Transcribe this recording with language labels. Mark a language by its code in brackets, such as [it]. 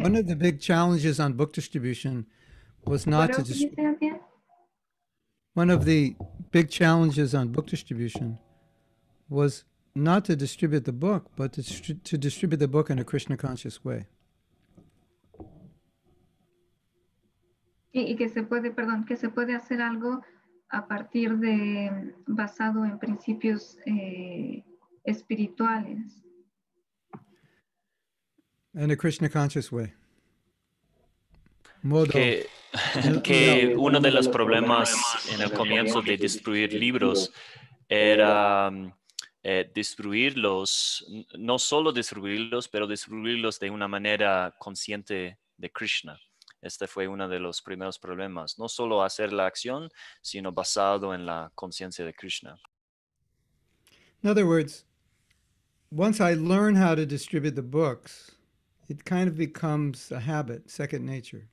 [en] one of the big challenges on book distribution was not What to else did you say at the end? one of the big challenges on book distribution was not to distribute the book, but to distribute the book in a Krishna conscious way. [es] Y que se puede hacer algo a partir basado en principios espirituales. [en] In a Krishna conscious way. [es] Modo. Que uno de los problemas en el comienzo de distribuir libros era distribuirlos, no solo distribuirlos, pero distribuirlos de una manera consciente de Krishna. Este fue uno de los primeros problemas. No solo hacer la acción, sino basado en la conciencia de Krishna. [en] In other words, once I learn how to distribute the books, it kind of becomes a habit, second nature.